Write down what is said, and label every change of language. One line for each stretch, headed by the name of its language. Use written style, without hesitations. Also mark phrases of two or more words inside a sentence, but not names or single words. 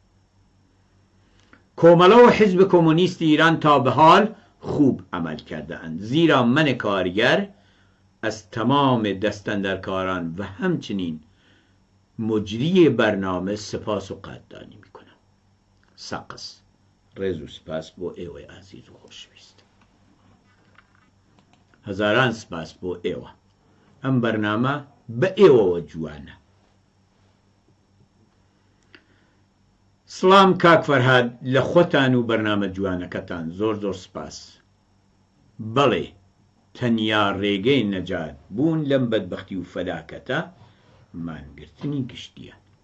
Persian: کوملا و حزب کمونیست ایران تا به حال خوب عمل کرده اند زیرا من کارگر از تمام دستاندرکاران و همچنین مجری برنامه سپاس و قدردانی میکنم.
Central Kurdish: سقس ڕێز و سپاس بۆ ئێوەی ئازیز و خۆشەویست هەزاران سپاس بۆ ئێوە ئەم بەرنامە بە ئێوەوە جوانە سڵام کاک فەرهاد لە خۆتان و بەرنامە جوانەکەتان زۆر زۆر سپاس بەڵێ تەنیا ڕێگەی نەجات بوون لەم بەدبەختی و فەلاکەتە مانگرتنی گشتیە